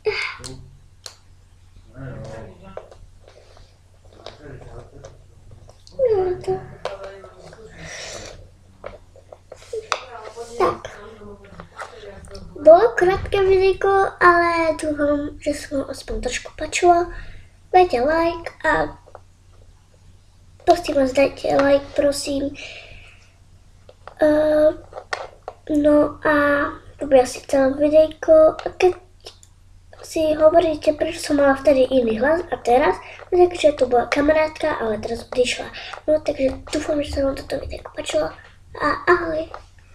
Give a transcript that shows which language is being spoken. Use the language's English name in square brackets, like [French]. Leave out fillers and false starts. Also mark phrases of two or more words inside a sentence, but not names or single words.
[Czech] Tak. Bylo krátké videjko, ale doufám, že se vám aspoň trošku páčilo. Dejte like a prosím vás, dejte like, prosím. No a to bylo asi celé videjko. [Slovak] A keď si hovoríte, proč som mala vtedy iný hlas a teraz, takže to bola kamarádka, ale teraz odišla. No takže dúfam, že sa vám toto videjko páčilo a ahoj.